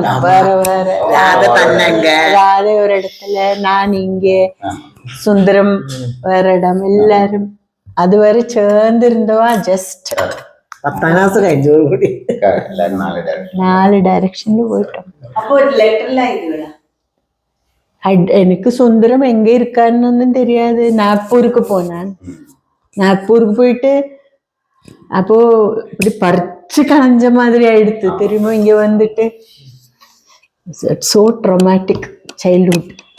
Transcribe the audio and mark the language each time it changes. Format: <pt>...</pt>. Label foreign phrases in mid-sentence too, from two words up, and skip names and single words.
<ta>வேற வேற ராதே ஒரு இடத்துல, நான் இங்கே, சுந்தரம் வேற இடம், எல்லாரும்</ta> <ml>അതുവരെ ചേർന്നിരുന്നവാ. ജസ്റ്റ് 10ാം ക്ലാസ് കഴിഞ്ഞോടുകൂടി 4 ഡയറക്ഷനിൽ പോയിട്ടോ.</ml> <ta>அப்போ ஒரு லெட்டர்லாம் இதுடா. எனக்கு சுந்தரம் எங்க இருக்காருன்னு தெரியாது. நாக்பூருக்கு போனான். நாக்பூருக்கு போயிட்டு அப்போ இப்படி பறிச்சு களைஞ்ச மாதிரி ஆயிடுத்து. திரும்ப இங்க வந்துட்டு</ta> <en>so dramatic childhood.</en>